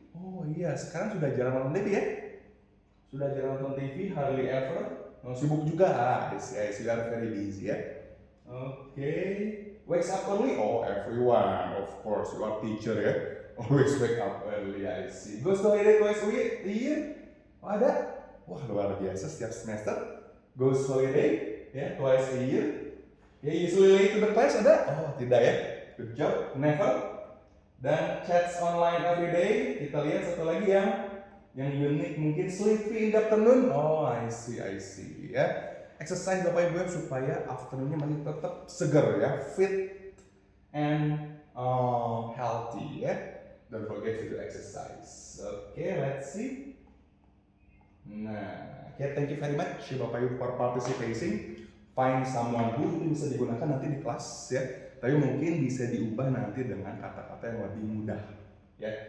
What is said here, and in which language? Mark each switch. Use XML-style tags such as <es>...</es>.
<id>Oh iya, sekarang sudah jarang nonton TV ya? Sudah jarang nonton TV,</id> <en>hardly ever.</en> <id>Sibuk juga,</id> <en>I see, you are very busy ya. Oke, wakes up early. Oh, everyone, of course, you are teacher ya. Always wake up early, I see. Goes to holiday twice a week,</en> <id>iya. Oh, ada? Wah, luar biasa setiap semester.</id> <en>Goes holiday, ya, twice a year. Ya, usually late to the class,</en> <id>ada? Oh, tidak ya.</id> <en>Good job, never. Dan chats online every day.</en> <id>Kita lihat satu lagi yang unik, mungkin</id> <en>sleepy in the afternoon. Oh, I see</en> <id>ya. Exercise Bapak Ibu supaya afternoonnya masih tetap segar ya,</id> <en>fit and healthy</en> <id>ya.</id> <en>Don't forget to do exercise. Okay, let's see. Nah, thank you very much Bapak Ibu for participating.</en> <id>Find someone who itu bisa digunakan nanti di kelas ya. Tapi mungkin bisa diubah nanti dengan kata-kata yang lebih mudah ya.</id>